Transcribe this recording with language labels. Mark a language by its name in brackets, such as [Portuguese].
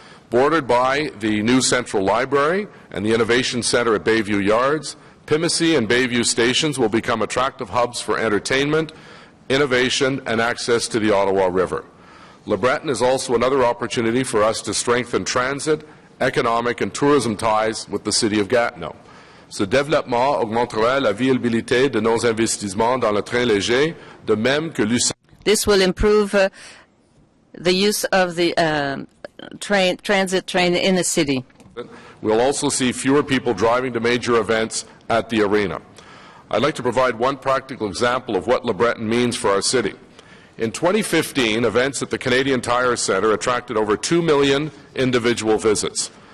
[English] Bordered by the new Central Library and the Innovation Centre at Bayview Yards, Pimisi and Bayview stations will become attractive hubs for entertainment, innovation, and access to the Ottawa River. Le Breton is also another opportunity for us to strengthen transit, economic, and tourism ties with the city of Gatineau. [French] Ce développement augmentera la viabilité de nos investissements dans le train léger, de même que l'usage. [English] This will improve the use of the transit train in the city. We'll also see fewer people driving to major events at the arena. I'd like to provide one practical example of what Le Breton means for our city. In 2015, events at the Canadian Tire Centre attracted over 2 million individual visits.